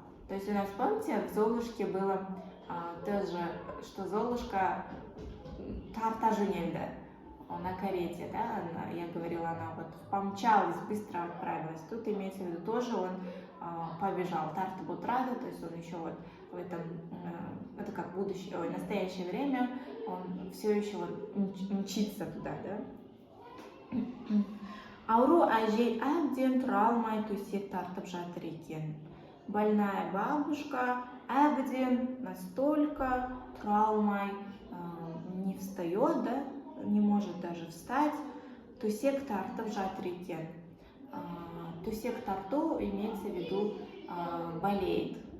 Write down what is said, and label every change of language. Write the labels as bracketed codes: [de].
[ru] То есть у нас, помните, в Золушке было тоже, что Золушка [kk] тарта жөнелді [ru] на карете, да, я говорила, она вот помчалась, быстро отправилась. Тут имеется в виду тоже он побежал, [kk] тартып отырады, [ru] то есть он еще вот в этом, это как будущее, настоящее время, он все еще вот мчится туда, да. [kk] Ауру әжей әбден тұра алмай төсек тартып жатыр екен. [ru] Больная бабушка [kk] әбден [ru] настолько [kk] тұра алмай [ru] не встает, да, не может даже встать, [kk] төсек тартып жатыр екен. Төсек тарту [ru] имеется в виду болеет.